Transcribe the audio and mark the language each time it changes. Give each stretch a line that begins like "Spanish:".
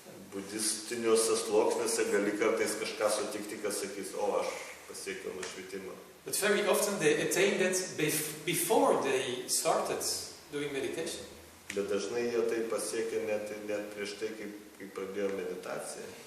Lithuanian: Budistiniuose sluoksniuose gali kartais kažką sutikti, kas sakys, o aš pasiekiau nušvitimą.
English: But very often they attained it before they started doing meditation.
Lithuanian: Bet dažnai jie tai pasiekia net prieš tai, kai pradėjo meditaciją.